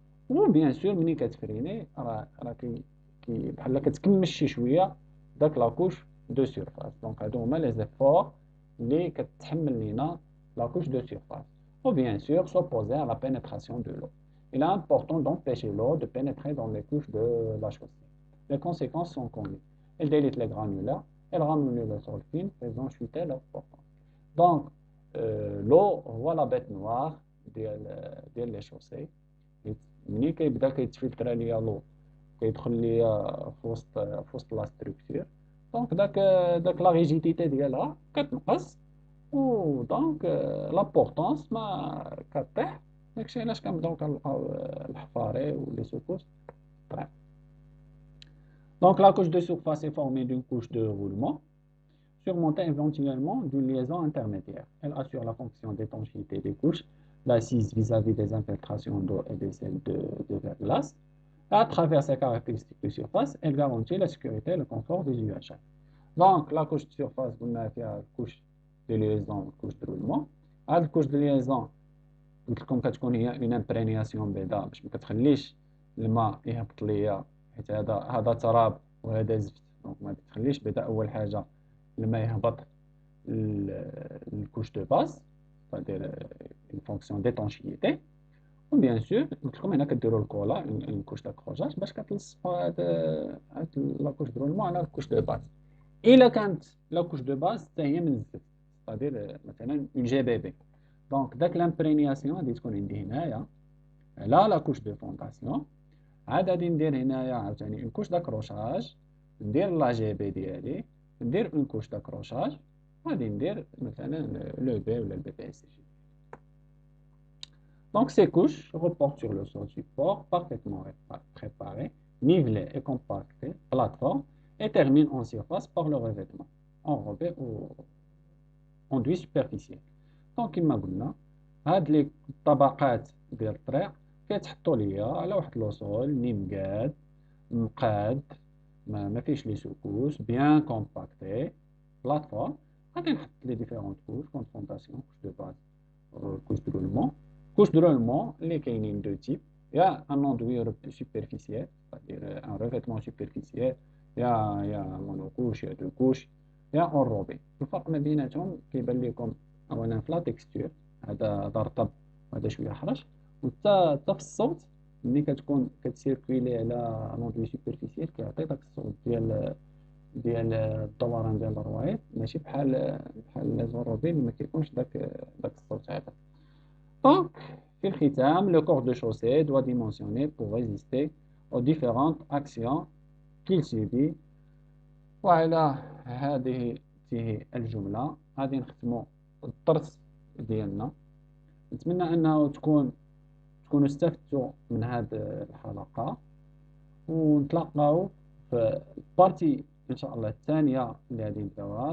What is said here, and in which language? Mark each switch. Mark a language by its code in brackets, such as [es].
[ar] و بيان سور ملي كتفريني راه بحال كتكمش شي شويه داك لاكوش دو سيرفاس. دونك هادو هما لي زيفور اللي كتحمل لينا لاكوش دو سيرفاس. [fr] Ou bien sûr s'opposer à la pénétration de l'eau. Il est important d'empêcher l'eau de pénétrer dans les couches de la chaussée. Les conséquences sont connues. Elle délite les granulats, elle ramollit le sol fin, faisant chuter leur portance. Donc, l'eau [ar] هو [fr] la bête noire [ar] ديال [fr] les chaussées. [ar] ملي كيبدا كيتفلتر ليا لو كيدخل ليا في وسط لا ستركتور، دونك داك لا ريجيديتي ديالها كتنقص، و دونك لابورطونس ما كطيح. داكشي علاش كنبداو كنلقاو الحفاري ولي سوكوس طريق. [fr] Donc la couche de surface est formée d'une couche de roulement, surmontée éventuellement d'une liaison intermédiaire. Elle assure la fonction d'étanchéité des couches, l'assise vis-à-vis des infiltrations d'eau et des sels de verglas. À travers ces caractéristiques de surface, elle garantit la sécurité et le confort des usagers. Donc la couche de surface, vous avez la couche de liaison, couche de roulement. La couche de liaison, comme [ar] كتكون هي [fr] une imprégnation [ar] بيضاء باش ما كتخليش الماء يهبط ليا، حيت هذا تراب وهذا زفت، دونك ما تخليش بدا اول حاجه الماء يهبط الكوش دو باس، [fr] c'est-à-dire une fonction d'étanchéité. [ar] وبيان سور قلت لكم هنا كديروا الكولا اون كوش داكروجاج باش كتلصقوا هاد لاكوش دو رولمون على الكوش دو باس. الا كانت لاكوش دو باس حتى هي من الزفت، c'est-à-dire مثلا اون جي بي بي، دونك داك لامبرينياسيون غادي تكون عندي هنايا على لاكوش دو فونداسيون. عاد غادي ندير هنايا عاوتاني اون كوش داكروشاج، ندير لا جي بي ديالي، ندير اون كوش داكروشاج، غادي ندير مثلا لو بي ولا البي بي اس جي. [fr] Donc ces couches reportent sur le sol support parfaitement préparé, nivelé et compacté, plateforme, et terminent en surface par le revêtement, enrobé ou enduit superficiel. [ar] Donc كما قلنا هاد لي الطبقات ديال الطريق كيتحطوا ليا على واحد لوصول ني مقاد ما فيهش لي سوكوس، بيان كومباكتي، بلاتفورم. غادي نحط لي ديفيرونت كوش، كونفرونتاسيون، كوش دو باز، كوش دو رولمون. كوش دو رولمون اللي كاينين دو تيب، يا ان اندوي سوبرفيسيال c'est-à-dire ان ريفيتمون سوبرفيسيال، يا مونو كوش، يا دو كوش، يا اونروبي. الفرق ما بيناتهم كيبان لكم اولا في لا تكستور، هذا رطب وهذا شويه حرش، وحتى في الصوت ملي كتكون كتسيركويلي على لوندوي سوبرفيسيال كيعطي داك الصوت ديال الدوران ديال الروايط، ماشي بحال لي زوروبين ما كيكونش داك الصوت هذا. دونك في الختام [fr] le corps de chaussée doit dimensionner pour résister aux différentes actions qu'il subit. [ar] وعلى هذه الجملة غادي نختموا الدرس ديالنا. نتمنى انه تكونوا استفدتوا من هذه الحلقة، ونتلاقاو في البارتي ان شاء الله الثانية اللي غادي نبداوها.